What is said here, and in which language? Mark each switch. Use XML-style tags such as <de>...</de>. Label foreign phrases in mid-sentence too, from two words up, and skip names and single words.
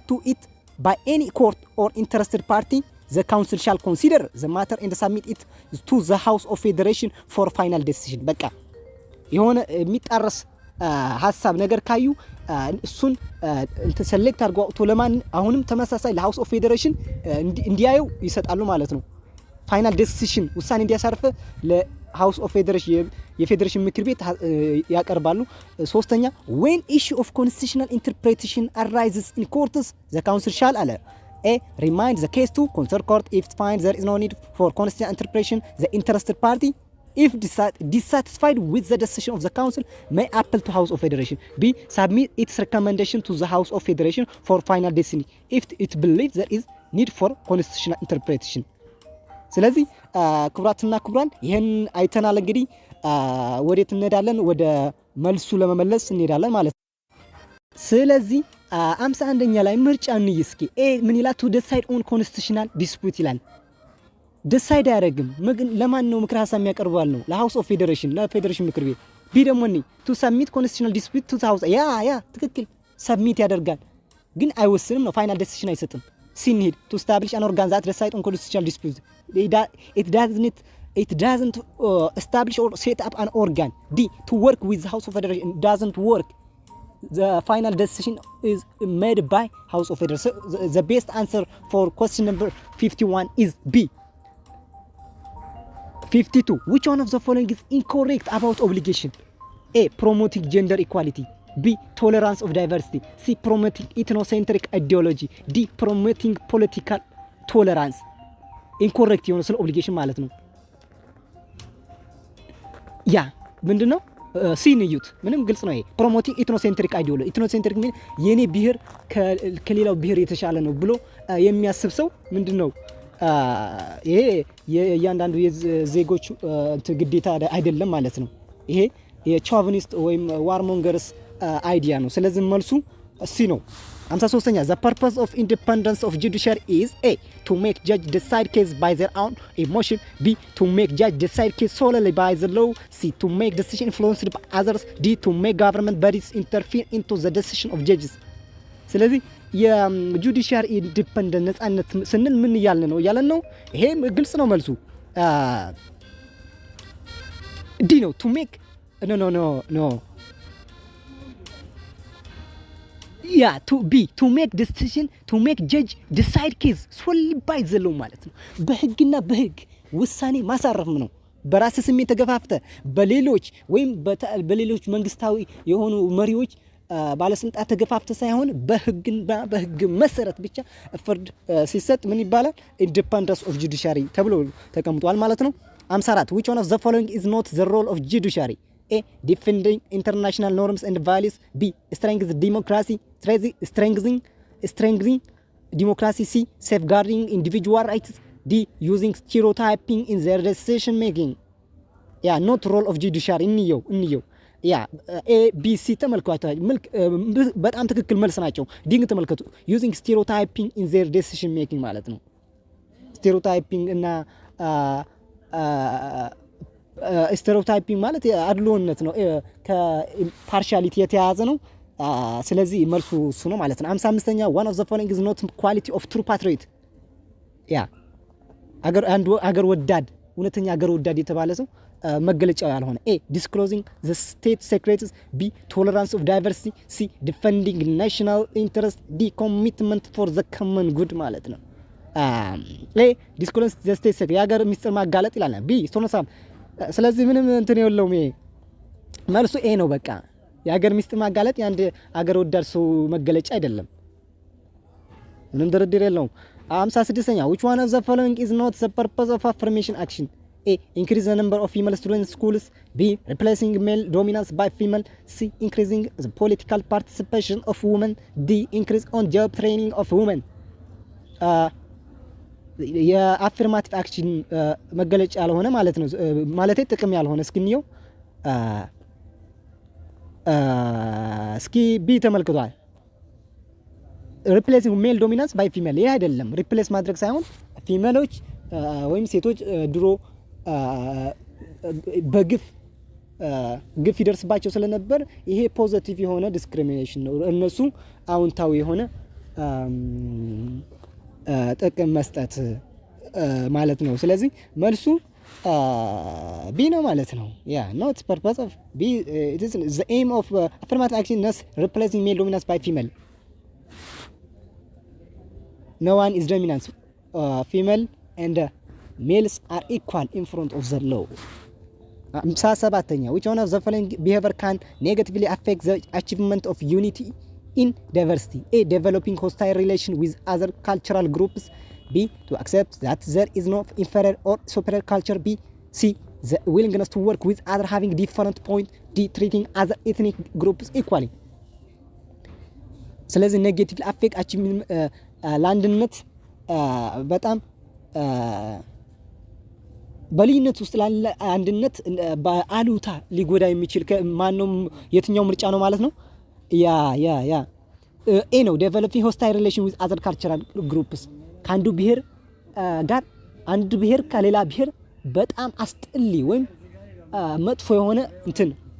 <en>to it by any court or interested party the council shall consider the matter and submit it to the House of Federation for final decision</en> <am>በቃ የሆነ የሚጣረስ ሐሳብ ነገር ካዩ እሱን ሴሌክት አድርገው አውጥቶ ለማን አሁንም ተመሳሳይ ለሃውስ ኦፍ ፌዴሬሽን እንዲያዩ ይሰጣሉ ማለት ነው</am> <en>final decision</en> <am>ውሳኔ እንዲያሳርፍ ለሃውስ ኦፍ ፌዴሬሽን የፌዴሬሽን ምክር ቤት ያቀርባሉ ሶስተኛ</am> <en>when issue of constitutional interpretation arises in courts the council shall አለ a remind the case to concerned court if it finds there is no need for constitutional interpretation the interested party if dissatisfied with the decision of the council may appeal to House of Federation b submit its recommendation to the House of Federation for final decision if it believes there is need for constitutional interpretation</en> <am>ስለዚህ ክቡራትና ክቡራን ይሄን አይተናል እንግዲህ ወዴት እንሄዳለን ወደ መልሱ ለመመለስ እንሄዳለን ማለት ነው ስለዚህ 51ኛ ላይ ምርጫ እንይ እስኪ ኤ ምን ይላል</am> <en>to decide on constitutional dispute</en> <am>ይላል decide ያደርግም ለማን ነው ምክር ሐሳብ የሚያቀርባል ነው ለሃውስ ኦፍ ፌዴሬሽን ለፌዴሬሽን ምክር ቤት ቢ ደግሞ ነኝ</am> <en>to submit constitutional dispute to the house</en> <am>ያ ትክክል submit ያደርጋል ግን አይወስንም ነው</am> <en>final decision</en> <am>አይሰጥም ሲንሂድ</am> <en>to establish an organ that decide on constitutional disputes it doesn't establish or set up an organ d to work with the House of Federation doesn't work the final decision is made by House of Federation so the best answer for question number 51 is B 52 which one of the following is incorrect about obligation A promoting gender equality B tolerance of diversity C promoting ethnocentric ideology D promoting political tolerance incorrect</en> <am>የሆነ ስለ</am> <en>obligation</en> <am>ማለት ነው ያ ምንድነው ሲንዩት ምንም ግልጽ ነው ይሄ</am> <en>promoting ethnocentric ideology</en> <am>ethnocentric ምን የኔ ብሔር ከሌላው ብሔር የተሻለ ነው ብሎ የሚያስብ ሰው ምንድነው ይሄ የእያንዳንዱ የዜጎች ግዴታ አይደለም ማለት ነው ይሄ የቻቪኒስት ወይም ዋርሞንገርስ አይዲያ ነው ስለዚህ መልሱ ሲ ነው</am> <en>53ኛ the purpose of independence of judiciary is a to make judge decide case by their own emotion b to make judge decide case solely by the law c to make decision influenced by others d to make government bodies interfere into the decision of judges</en> <am>ስለዚህ የጁዲሻሪ ኢንዲፔንደንስ ነጻነት ስንል ምን ያልን ነው ይሄ ግልጽ ነው መልሱ ዲ ነው</am> <en>to make no yeah to be to make decision to make judge decide case solely by the law</en> <am>ማለት ነው በህግና በህግ ውሳኔ ማሳረፍ ነው በራስ ስሜት ተገፋፍተ በሌሎች ወይም በሌሎች መንግስታዊ የሆኑ መሪዎች ባለስልጣን ተገፋፍተ ሳይሆን በህግና በህግ መሰረት ብቻ ፍርድ ሲሰጥ ምን ይባላል</am> <en>independence of judiciary</en> <am>ተብሎ ተቀምጧል ማለት ነው 54</am> <en>which one of the following is not the role of judiciary A. Defending international norms and values. B. Strengthening democracy. Strengthening democracy. C. Safeguarding individual rights. D. Using stereotyping in their decision making. Yeah, not role of judiciary.</en> <am>እንየው ያ ኤ ቢ ሲ ተመልከቷቸው። በጣም ትክክል መልስ ናቸው። ዲንግ ተመልከቱ።</am> <en>using stereotyping in their decision making</en> <am>ማለት ነው። ስቴሪዮታይፒንግ እና ስቴሪዮታይፒንግ ማለት አድሎነት ነው። ከፓርሻሊቲ የተያያዘ ነው። ስለዚህ መልሱ እሱ ነው ማለት ነው። 55ኛ</am> <en>one of the following is not quality of true patriot.</en> <am>ያ አገር ወዳድ እውነተኛ አገር ወዳድ የተባለ ሰው መገለጫው ያልሆነ ኤ</am> <en>disclosing the state secrets. B tolerance of diversity. C defending national interest.</en> <am>D</am> <en>commitment for the common good</en> <am>ማለት ነው። ኤ</am> <en>disclosing the state secret</en> <am>የሀገር ሚስጥር ማጋለጥ ይላል። ቢ ቶኖሳም ስለዚህ ምንም እንትን የለውም። ይሄ መልሱ ኤ ነው። በቃ የሀገር ሚስጥር ማጋለጥ የአንድ አገር ወዳድ ሰው መገለጫ አይደለም። ምንም ድርድር የለውም። 56ኛ</am> <en>which one of the following is not the purpose of affirmation action?</en> <am>A.</am> <en>Increase the number of female students in schools. B. Replacing male dominance by female. C. Increasing the political participation of women. D. Increase on job training of women.</en> <am>የአፍርማቲቭ አክሽን መገለጫ ያልሆነ ማለት ነው። ማለት ጥቅም ያልሆነ እስኪኒው እስኪ ቢ ተመልክቷል።</am> <en>replacing male dominance by female</en> <am>ይሄ አይደለም። ሪፕሌስ ማድረግ ሳይሆን ፊሜሎች ወይም ሴቶች ድሮ በግፍ ይደርስባቸው ስለነበር ይሄ ፖዚቲቭ የሆነ ዲስክሪሚኔሽን ነው። እነሱ አውንታዊ የሆነ ጥቅም መስጠት ማለት ነው። ስለዚህ መልሱ ቢ ነው ማለት ነው። ያ</am> <en>not purpose of B it is the aim of affirmative action is replacing male dominance by female. No one is dominant. Female and males are equal in front of the law. 57ኛ which one of the following behavior can negatively affect the achievement of unity in diversity? A. Developing hostile relation with other cultural groups. B. To accept that there is no inferior or superior culture. B. C. The willingness to work with other having different point. D. Treating other ethnic groups equally.</en> <am>ስለዚህ</am> <en>negative affect achievement</en> <am>ለአንድነት በጣም በልዩነት ውስጥ ላለ አንድነት በአሉታ ሊጎዳ የሚችል ማንንም የትኛው ምርጫ ነው ማለት ነው። ያ ኤ ነው።</am> <en>developing hostile relation with other cultural groups</en> <am>ከአንዱ ብሔር ጋር አንዱ ብሔር ከሌላ ብሔር በጣም አስጠሊ ወይም መጥፎ የሆነ እንትን</am>